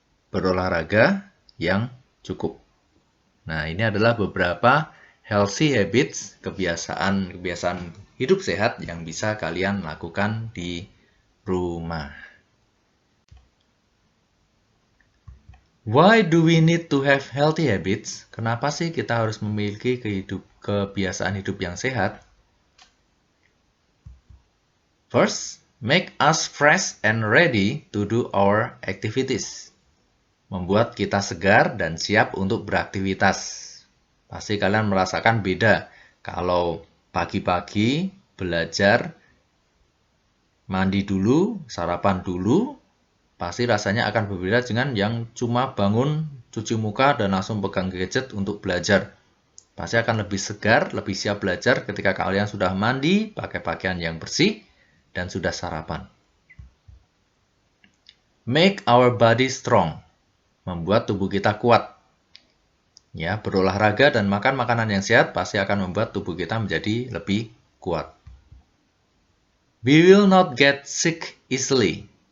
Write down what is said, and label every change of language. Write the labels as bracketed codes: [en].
[id] Berolahraga yang cukup. Nah, ini adalah beberapa healthy habits, kebiasaan hidup sehat yang bisa kalian lakukan di rumah. [en] Why do we need to have healthy habits? [id] Kenapa sih kita harus memiliki kebiasaan hidup yang sehat? [en] First, make us fresh and ready to do our activities. [id] Membuat kita segar dan siap untuk beraktivitas. Pasti kalian merasakan beda kalau pagi-pagi belajar, mandi dulu, sarapan dulu, pasti rasanya akan berbeda dengan yang cuma bangun, cuci muka, dan langsung pegang gadget untuk belajar. Pasti akan lebih segar, lebih siap belajar ketika kalian sudah mandi, pakai pakaian yang bersih, dan sudah sarapan. [en] Make our body strong. [id] Membuat tubuh kita kuat. Ya, berolahraga dan makan makanan yang sehat pasti akan membuat tubuh kita menjadi lebih kuat. [en] We will not get sick easily.